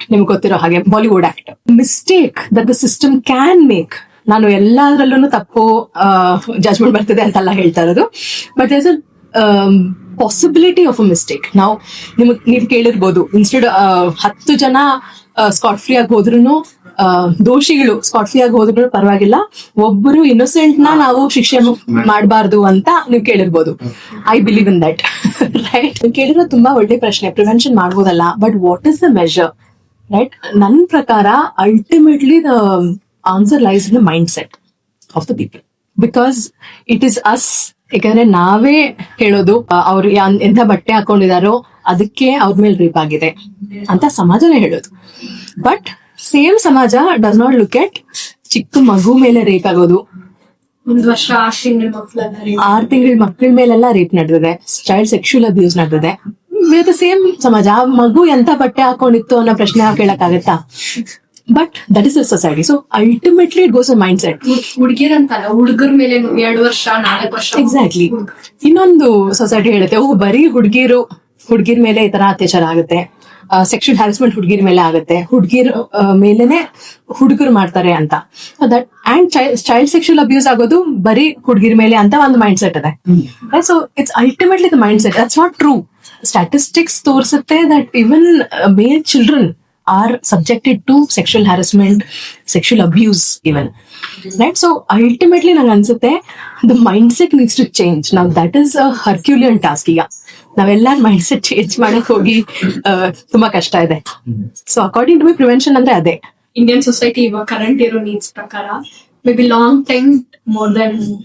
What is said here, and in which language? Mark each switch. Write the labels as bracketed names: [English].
[Kannada] ನಿಮ್ಗೆ ಗೊತ್ತಿರೋ ಹಾಗೆ, Bollywood actor. [English] Mistake that the system can make. [Kannada] ನಾನು ಎಲ್ಲದರಲ್ಲೂ ತಪ್ಪು ಜಜ್ಮೆಂಟ್ ಬರ್ತಿದೆ ಅಂತೆಲ್ಲ ಹೇಳ್ತಾ ಇರೋದು, [English] But there's a possibility of a mistake. [Kannada] ನೀವು ಕೇಳಿರ್ಬೋದು, ಇನ್ಸ್ಟೆಡ್ 10 ಜನ ಸ್ಕಾಟ್ ಫ್ರೀ ಆಗಿ ಹೋದ್ರು, ದೋಷಿಗಳು ಸ್ಕಾಟ್ ಫ್ರೀ ಆಗಿ ಹೋದ್ರು ಪರವಾಗಿಲ್ಲ, ಒಬ್ಬರು ಇನ್ನೋಸೆಂಟ್ ನ ನಾವು ಶಿಕ್ಷೆ ಮಾಡಬಾರ್ದು ಅಂತ ನೀವು ಕೇಳಿರ್ಬೋದು. [English] I believe in that, right? [Kannada] ನೀವು ಕೇಳಿರೋ ತುಂಬಾ ಒಳ್ಳೆ ಪ್ರಶ್ನೆ. ಪ್ರಿವೆನ್ಷನ್ ಮಾಡ್ಬೋದಲ್ಲ, [English] But what is the measure, right? [Kannada] ನನ್ನ ಪ್ರಕಾರ [English] ultimately the answer lies in the mindset of the people, because it is us [Kannada] ಯಾಕಂದ್ರೆ ನಾವೇ ಹೇಳೋದು ಅವ್ರು ಎಂತ ಬಟ್ಟೆ ಹಾಕೊಂಡಿದಾರೋ ಅದಕ್ಕೆ ಅವ್ರ ಮೇಲೆ ರೇಪ್ ಆಗಿದೆ ಅಂತ ಸಮಾಜನೇ ಹೇಳೋದು. ಬಟ್ ಸೇಮ್ ಸಮಾಜ [English] does not look at [Kannada] ಚಿಕ್ಕ ಮಗು ಮೇಲೆ ರೇಪ್ ಆಗೋದು, 1 ವರ್ಷ 6 ತಿಂಗಳ ಮಕ್ಕಳ ಮೇಲೆಲ್ಲ ರೇಪ್ ನಡೆದಿದೆ, ಚೈಲ್ಡ್ ಸೆಕ್ಷುವಲ್ ಅಬ್ಯೂಸ್ ನಡೆದಿದೆ. ಸೇಮ್ ಸಮಾಜ. ಆ ಮಗು ಎಂತ ಬಟ್ಟೆ ಹಾಕೊಂಡಿತ್ತು ಅನ್ನೋ ಪ್ರಶ್ನೆ ಕೇಳಕ್ಕಾಗತ್ತಾ? [English] But that is the society. So ultimately it goes a mindset. [Kannada] ಹುಡುಗಿರಂತಲ್ಲ, ಹುಡುಗರ ಮೇಲೆ 2 ವರ್ಷ 4 ವರ್ಷ. [English] Exactly. [Kannada] ಇನ್ನೊಂದು ಸೊಸೈಟಿ ಹೇಳುತ್ತೆ, ಬರೀ ಹುಡುಗಿರ್ ಮೇಲೆ ಈ ತರ ಅತ್ಯಾಚಾರ ಆಗುತ್ತೆ, ಸೆಕ್ಷುವಲ್ ಹ್ಯಾರಸ್ಮೆಂಟ್ ಹುಡುಗಿರ್ ಮೇಲೆ ಆಗುತ್ತೆ, ಹುಡುಗಿರ್ ಮೇಲೆನೆ ಹುಡುಗರು ಮಾಡ್ತಾರೆ ಅಂತ. That and child sexual abuse ಆಗೋದು ಬರೀ ಹುಡುಗಿರ್ ಮೇಲೆ ಅಂತ ಒಂದು ಮೈಂಡ್ ಸೆಟ್ ಇದೆ. [English] So it's ultimately the mindset. That's not true. Statistics ತೋರಿಸುತ್ತೆ that even male children are subjected to sexual harassment, sexual abuse even. Right? So ultimately [Kannada] ನಂಗೆ ಅನ್ಸುತ್ತೆ [English] the mindset needs to change. Now that is a Herculean task. [Kannada] ಈಗ ನಾವೆಲ್ಲ mindset change ಮಾಡಕ್ ಹೋಗಿ ತುಂಬಾ ಕಷ್ಟ ಇದೆ. [English] so according to me prevention [Kannada] ಅಂದ್ರೆ ಅದೇ. [English] Indian society ಇವಾಗ current ಇರೋ needs ಪ್ರಕಾರ may be long time more than